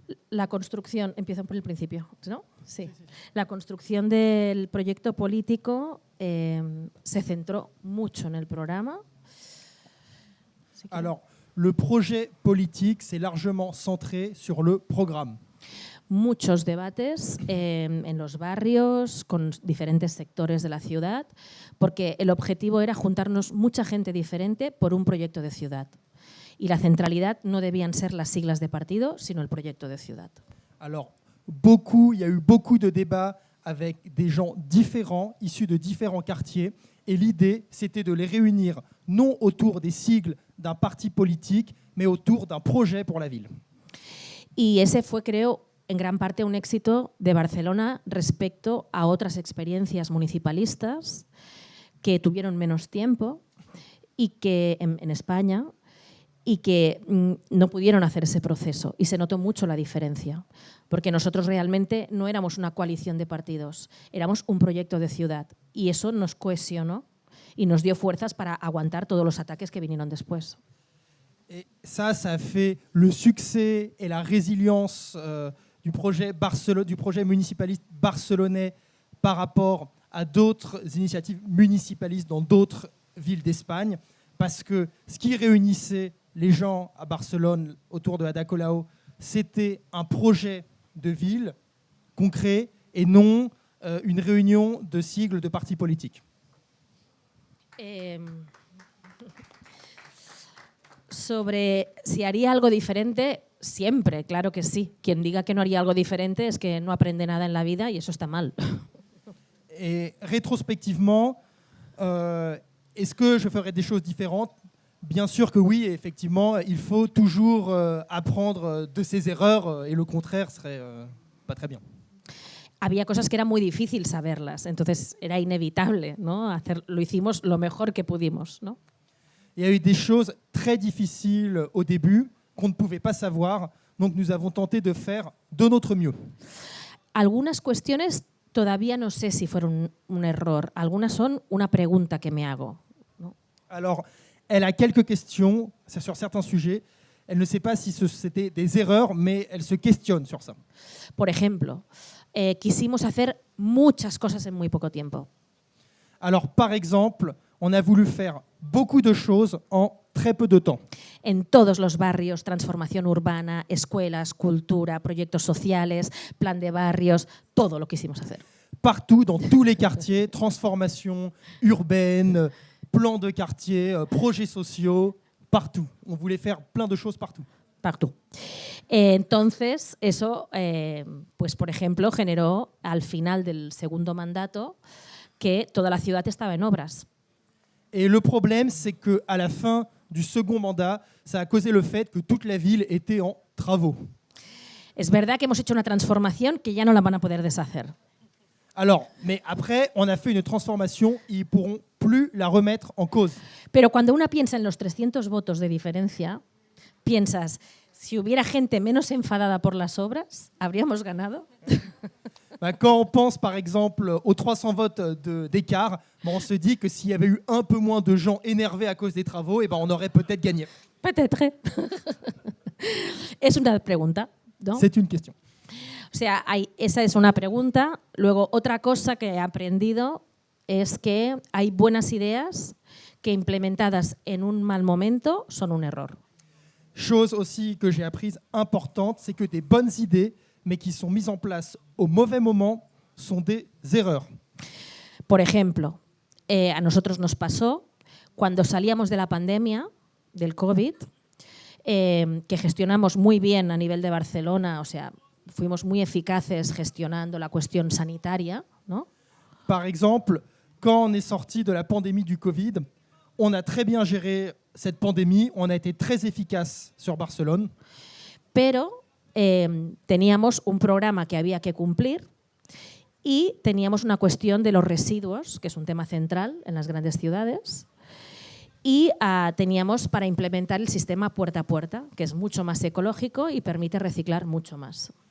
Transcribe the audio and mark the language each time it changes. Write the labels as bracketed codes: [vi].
[es] La construcción, empiezo por el principio, ¿no? Sí. La construcción del proyecto político se centró mucho en el programa. [fr] Alors, le projet politique s'est largement centré sur le programme. [es] Muchos debates en los barrios, con diferentes sectores de la ciudad, porque el objetivo era juntarnos mucha gente diferente por un proyecto de ciudad. Y la centralidad no debían ser las siglas de partido, sino el proyecto de ciudad. [fr] Alors, il y a eu beaucoup de débats avec des gens différents, issus de différents quartiers, et l'idée, c'était de les réunir non autour des sigles d'un parti politique, mais autour d'un projet pour la ville. [es] Y ese fue, creo, en gran parte un éxito de Barcelona respecto a otras experiencias municipalistas que tuvieron menos tiempo y que en España y que no pudieron hacer ese proceso. Y se notó mucho la diferencia, porque nosotros realmente no éramos una coalición de partidos, éramos un proyecto de ciudad. Y eso nos cohesionó y nos dio fuerzas para aguantar todos los ataques que vinieron después. [fr] Et ça a fait le succès et la résilience du projet municipaliste barcelonais par rapport à d'autres initiatives municipalistes dans d'autres villes d'Espagne, parce que ce qui réunissait les gens à Barcelone autour de Ada Colau, c'était un projet de ville concret et non une réunion de sigles de partis politiques. [es] Sobre si haría algo diferente, siempre, claro que sí. Quien diga que no haría algo diferente es que no aprende nada en la vida y eso está mal. [fr] Et rétrospectivement, est-ce que je ferais des choses différentes? Bien sûr que oui, et effectivement, il faut toujours apprendre de ses erreurs et le contraire serait pas très bien. [es] Había cosas que era muy difícil saberlas, entonces era inevitable, ¿no? Lo hicimos lo mejor que pudimos, ¿no? [fr] Il y a eu des choses très difficiles au début qu'on ne pouvait pas savoir, donc nous avons tenté de faire de notre mieux. [es] Algunas cuestiones todavía no sé si fueron un error, algunas son una pregunta que me hago, ¿no? [fr] Alors, elle a quelques questions sur certains sujets. Elle ne sait pas si c'était des erreurs, mais elle se questionne sur ça. [es] Por ejemplo, quisimos hacer muchas cosas en muy poco tiempo. [fr] Alors, par exemple, on a voulu faire beaucoup de choses en très peu de temps. [es] En todos los barrios, transformación urbana, escuelas, cultura, proyectos sociales, plan de barrios, todo lo quisimos hacer. [fr] Partout, dans tous les quartiers, transformation urbaine, plan de quartier, projets sociaux, partout. On voulait faire plein de choses partout. Partout. [es] Entonces, eso, pues por ejemplo, generó al final del segundo mandato que toda la ciudad estaba en obras. [fr] Et le problème, c'est qu'à la fin du second mandat, ça a causé le fait que toute la ville était en travaux. [es] Es verdad que hemos hecho una transformación que ya no la van a poder deshacer. [fr] Alors, mais après, on a fait une transformation, ils ne pourront plus la remettre en cause. [es] Pero cuando una piensa en los 300 votos de diferencia, piensas, si hubiera gente menos enfadada por las obras, ¿habríamos ganado? [fr] Quand on pense par exemple aux 300 votes d'écart, on se dit que s'il y avait eu un peu moins de gens énervés à cause des travaux, on aurait peut-être gagné. Peut-être. [es] Es una pregunta, ¿no? [fr] C'est une question. [es] O sea, esa es una pregunta. Luego, otra cosa que he aprendido es que hay buenas ideas que implementadas en un mal momento son un error. [fr] Chose aussi que j'ai apprise importante, c'est que des bonnes idées, mais qui sont mises en place au mauvais moment, sont des erreurs. [es] Por ejemplo, a nosotros nos pasó cuando salíamos de la pandemia, del COVID, que gestionamos muy bien a nivel de Barcelona, o sea, fuimos muy eficaces gestionando la cuestión sanitaria, ¿no? [fr] Par exemple, quand on est sorti de la pandémie du Covid, on a très bien géré cette pandémie, on a été très efficace sur Barcelone. [es] Pero teníamos un programa que había que cumplir y teníamos una cuestión de los residuos, que es un tema central en las grandes ciudades, y teníamos para implementar el sistema puerta a puerta, que es mucho más ecológico y permite reciclar mucho más.